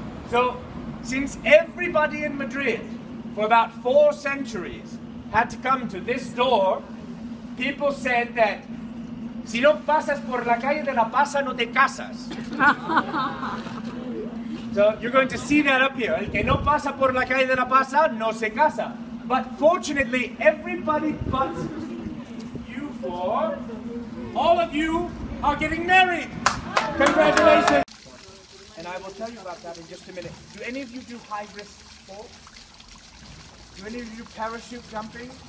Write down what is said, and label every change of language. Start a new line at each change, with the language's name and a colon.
English: So, since everybody in Madrid, for about 4 centuries, had to come to this door, people said that
Spanish: si no pasas por la calle de la Pasa, no te casas.
English: So you're going to see that up here.
Spanish: El que no pasa por la calle de la Pasa, no se casa.
English: But fortunately, everybody but you four, all of you are getting married. Congratulations. And I will tell you about that in just a minute. Do any of you do high-risk sports? Do any of you parachute jumping?